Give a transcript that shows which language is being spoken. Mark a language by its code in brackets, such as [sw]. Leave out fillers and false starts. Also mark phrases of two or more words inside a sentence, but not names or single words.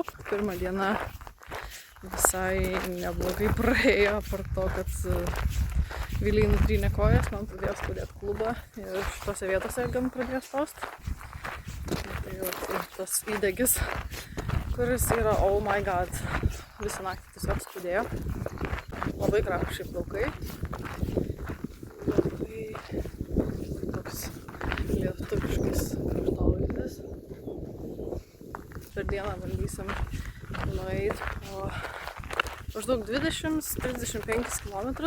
[lt] Pirma diena visai neblogai praėjo, apart to, kad Viliai nutrynė kojas, man pradėjo skaudėti klubą ir šitose vietose gan pradėjo spaust. Tai jau tas įdegis, kuris yra [en] oh my god, [lt] visą naktį tiesiog skaudėjo. Labai gražus šiaip laukai. Labai toks lietuviškas kraštovaizdis. Per dieną bandysim nueiti po maždaug 20-35 km.